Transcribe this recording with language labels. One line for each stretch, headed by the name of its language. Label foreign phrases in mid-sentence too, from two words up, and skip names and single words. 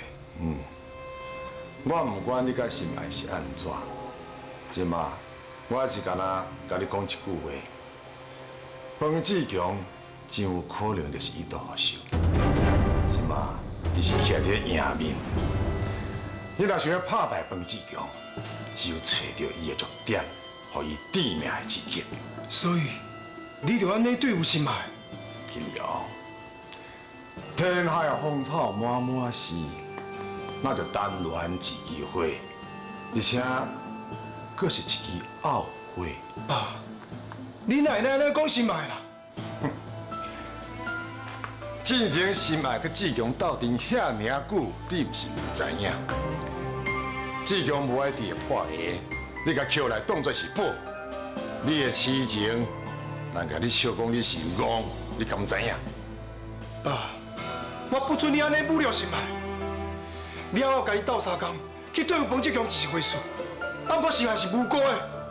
Min Nan Chinese: 我毋管你甲心爱是安怎，即马我是干那甲你讲一句话：彭志强真有可能就是伊毒手。即马伊是徛伫赢面，你若想要拍败彭志强，只有找到伊的弱点，予伊致命的刺激。所以，你就安尼对付新买？金瑶，天下芳草满满是，那就单恋一枝花，而且佫是一枝傲花。爸，你奶奶安尼讲新买啦？进前心爱佮志强斗阵遐尔久，你毋是毋知影？志强无爱伫破鞋，你甲捡来当作是宝。你的痴情，人甲你笑讲你是戆，你敢知影？爸，我不准你安尼侮辱新买。了后甲伊斗相共，去对付彭志强只是回事，啊，不过新买是无辜的。